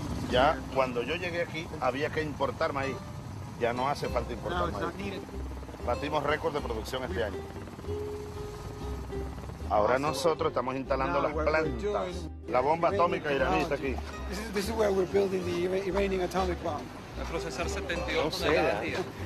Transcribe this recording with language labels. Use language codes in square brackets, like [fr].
[es] Ya cuando yo llegué aquí había que importar maíz. Ya no hace falta importar maíz. Batimos récord de producción este año. Ahora nosotros estamos instalando las plantas. La bomba atómica iraní está aquí. [en] This is where we're building the Iranian atomic bomb. [es] A procesar 72 toneladas al día.